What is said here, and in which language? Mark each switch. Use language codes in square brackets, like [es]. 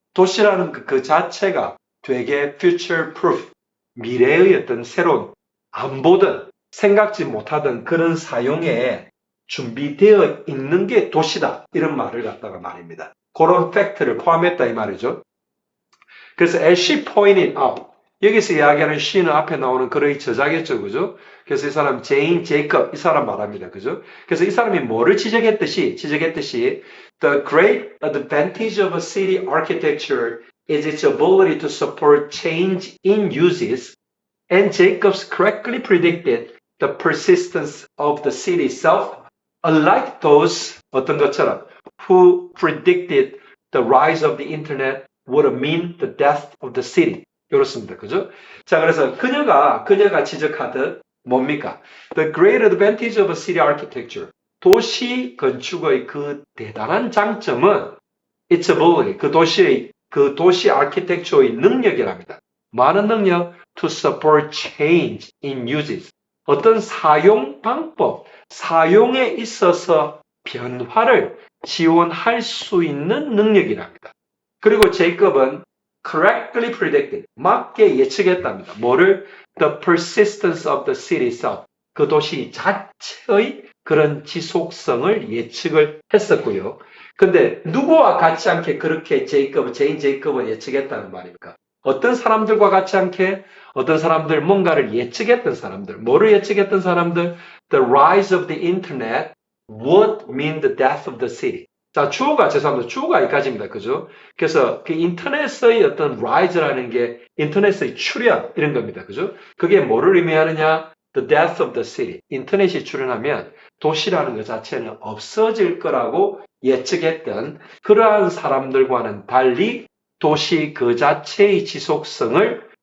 [ko] 도시라는 그 자체가 되게 [en] future proof [ko] 미래의 어떤 새로운 안 보던 생각지 못하던 그런 사용에 준비되어 있는 게 도시다 이런 말을 갖다가 말입니다. 그런 팩트를 포함했다 이 말이죠. 그래서 [en] as she pointed out [ko] 여기서 이야기하는 she는 앞에 나오는 그의 저자겠죠. 그죠? 그래서 이 사람 제인 제이컵 이 사람 말합니다. 그죠? [en] 그래서 이 사람이 뭐를 지적했듯이 the great advantage of a city architecture is its ability to support change in uses and Jacobs correctly predicted the persistence of the city itself unlike those [ko] 어떤 것처럼 [en] who predicted the rise of the internet would mean the death of the city. [ko] 이렇습니다. 그죠? 자, 그래서 그녀가 지적하듯 뭡니까? [en] The great advantage of a city architecture. [ko] 도시 건축의 그 대단한 장점은 [en] its ability. [ko] 그 도시 아키텍처의 능력이랍니다. 많은 능력 [en] to support change in uses. [ko] 어떤 사용 방법, 사용에 있어서 변화를 지원할 수 있는 능력이랍니다. 그리고 제이컵은 [en] correctly predicted, [ko] 맞게 예측했답니다. 뭐를? [en] The persistence of the city itself. [ko] 그 도시 자체의 그런 지속성을 예측을 했었고요. 근데 누구와 같이 않게 그렇게 제인 제이컵은 예측했다는 말입니까? 어떤 사람들과 같이 않게 어떤 사람들 뭔가를 예측했던 사람들, 뭐를 예측했던 사람들? [en] The rise of the internet would mean the death of the city. [ko] 자, 주어가 여기까지입니다. 그죠? 그래서 그 인터넷의 어떤 rise라는 게 인터넷의 출현 이런 겁니다. 그죠? 그게 뭐를 의미하느냐? [en] The death of the city. [ko] 인터넷이 출현하면 도시라는 것 자체는 없어질 거라고 예측했던 그러한 사람들과는 달리 도시 그 자체의 지속성을